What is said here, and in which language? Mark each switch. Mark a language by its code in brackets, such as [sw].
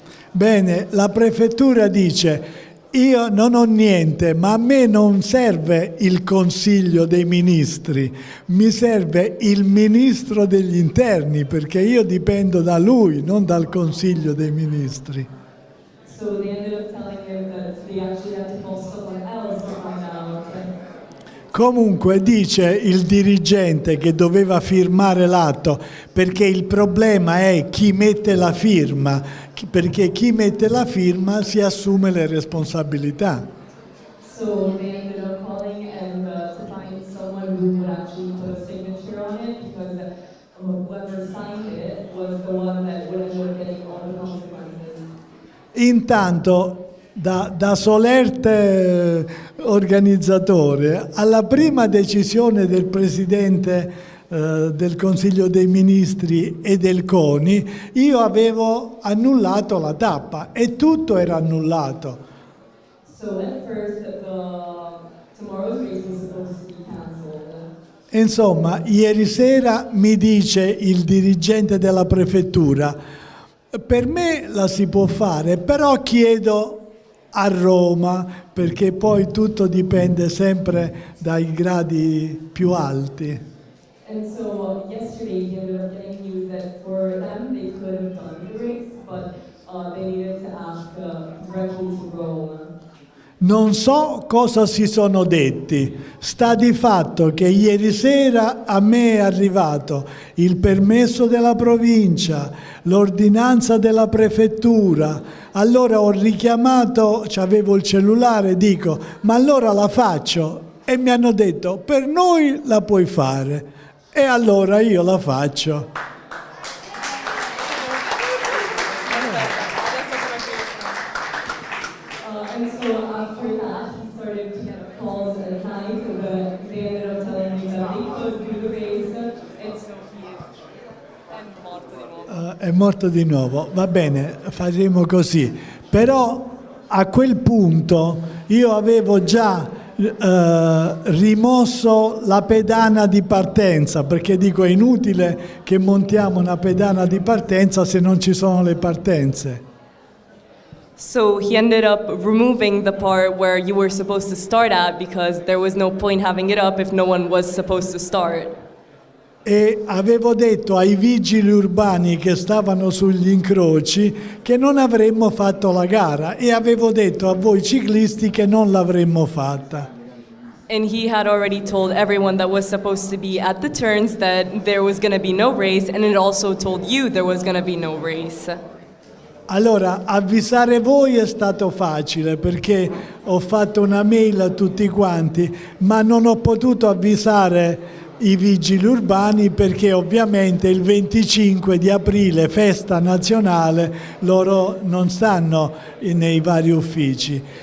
[it] Bene, la prefettura dice io non ho niente, ma a me non serve il Consiglio dei Ministri, mi serve il Ministro degli Interni, perché io dipendo da lui, non dal Consiglio dei Ministri. [en] So they ended up telling him that they actually had to call someone else to find out. [it] Comunque dice il dirigente che doveva firmare l'atto, perché il problema è chi mette la firma, perché chi mette la firma si assume le responsabilità. [en] So they ended up calling and to find someone who would actually put a signature on it because whoever signed it was the one that would end up getting all the consequences. [it] Intanto, da solerte organizzatore, alla prima decisione del Presidente del Consiglio dei Ministri e del CONI, io avevo annullato la tappa e tutto era annullato. [en] So at first, tomorrow's race was supposed to be cancelled. [it] Insomma, ieri sera mi dice il dirigente della prefettura, per me la si può fare, però chiedo a Roma, perché poi tutto dipende sempre dai gradi più alti. [en] And so yesterday he ended up getting news that for them they could have done the race, but they needed to ask directly to Rome. [it] Non so cosa si sono detti, sta di fatto che ieri sera a me è arrivato il permesso della provincia, l'ordinanza della prefettura, allora ho richiamato, avevo il cellulare, dico ma allora la faccio e mi hanno detto per noi la puoi fare e allora io la faccio. [en] And so after that, he started to get calls at night, but they ended up telling me that they could do the race. And so he [it] è morto di nuovo. È morto di nuovo, va bene, faremo così. Però a quel punto io avevo già rimosso la pedana di partenza, perché dico è inutile che montiamo una pedana di partenza se non ci sono le partenze. [en] So he ended up removing the part where you were supposed to start at because there was no point having it up if no one was supposed to start. [it] E avevo detto ai vigili urbani che stavano sugli incroci che non avremmo fatto la gara e avevo detto a voi ciclisti che non l'avremmo fatta. [en] And he had already told everyone that was supposed to be at the turns that there was going to be no race, and it also told you there was going to be no race. [it] Allora, avvisare voi è stato facile perché ho fatto una mail a tutti quanti, ma non ho potuto avvisare i vigili urbani perché ovviamente il 25 di aprile, festa nazionale, loro non stanno nei vari uffici.